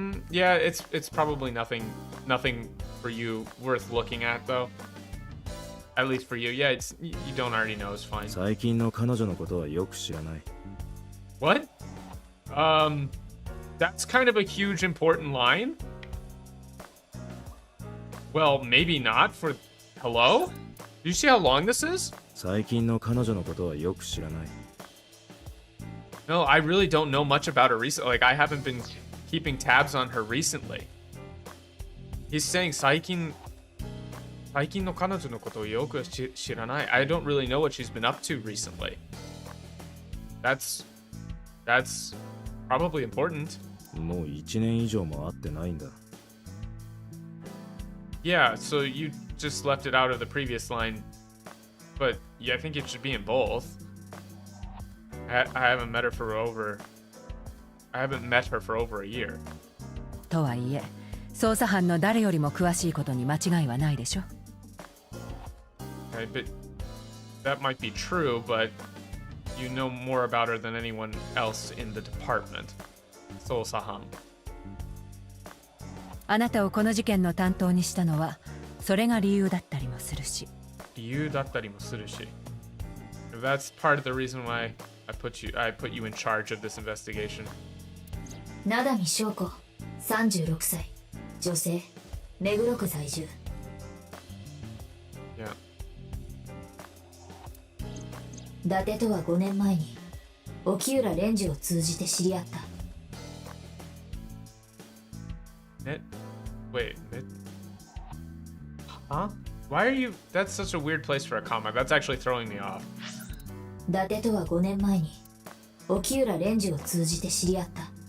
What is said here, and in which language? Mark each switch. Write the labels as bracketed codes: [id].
[en] Yeah, it's probably nothing for you worth looking at though. At least for you. Yeah, you don't already know is fine. [ja] 最近の彼女のことはよく知らない。 [en] What? That's kind of a huge important line. Well, maybe not for... Hello? Do you see how long this is? [ja] 最近の彼女のことはよく知らない。 [en] No, I really don't know much about her recently. Like, I haven't been keeping tabs on her recently. He's saying [ja] 最近の彼女のことをよく知らない. [en] I don't really know what she's been up to recently. That's probably important. [ja] もう1年以上も会ってないんだ。 [en] Yeah, so you just left it out of the previous line. But yeah, I think it should be in both. I haven't met her for over a year. [ja] とはいえ、捜査班の誰よりも詳しいことに間違いはないでしょ。 [en] Okay, but that might be true, but you know more about her than anyone else in the department. [ja] 捜査班. あなたをこの事件の担当にしたのは、それが理由だったりもするし。理由だったりもするし. [en] That's part of the reason why I put you in charge of this investigation. [ja] 名波翔子、36歳、女性、目黒区在住。 [en] Yeah. [ja] 伊達とは5年前に沖浦蓮司を通じて知り合った。 [en] Wait, huh? Why are you? That's such a weird place for a comma. That's actually throwing me off. [ja] 伊達とは5年前に沖浦蓮司を通じて知り合った。